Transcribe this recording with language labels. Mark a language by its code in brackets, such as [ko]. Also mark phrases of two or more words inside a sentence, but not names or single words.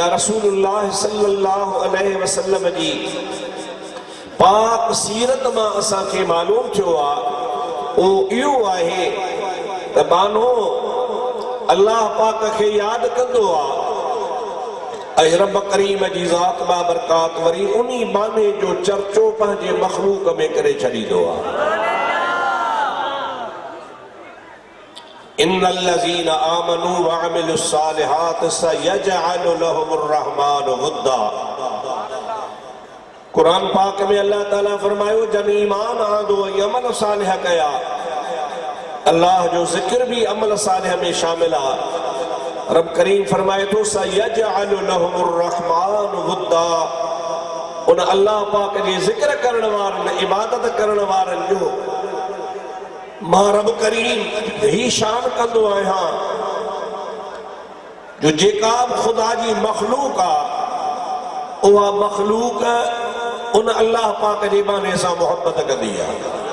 [sd] रसूलुल्लाह [ar] صلى الله عليه وسلم [sd] जी पाक सीरत मां असांखे मालूम थियो आहे उहो इहो आहे त बानो अल्लाह पाक खे यादि कंदो आहे ऐं रब करीम जी ज़ात बाबरकात वरी उन्ही बाने जो चर्चो पंहिंजे मखलूक में करे छॾींदो आहे। [ar] إن الذين آمنوا وعملوا الصالحات سيجعل لهم الرحمن ودا. [sd] कुरान पाक में अल्लाह ताला फरमायो जन ईमान आंदो ऐं अमल सालिह कया, अल्लाह जो ज़िक्र भी अमल सालिह में शामिल आहे। रब करीम फरमाए थो [ar] سيجعل لهم الرحمن ودا, [sd] उन अल्लाह पाक जे ज़िक्र करण वारनि इबादत करण वारनि जो मां रब करीम ही शान कंदो आहियां जो जेका खुदा जी मखलूक आहे उहा मखलूक उन अल्लाह पाक जे बाने सां मोहब्बत कंदी आहे।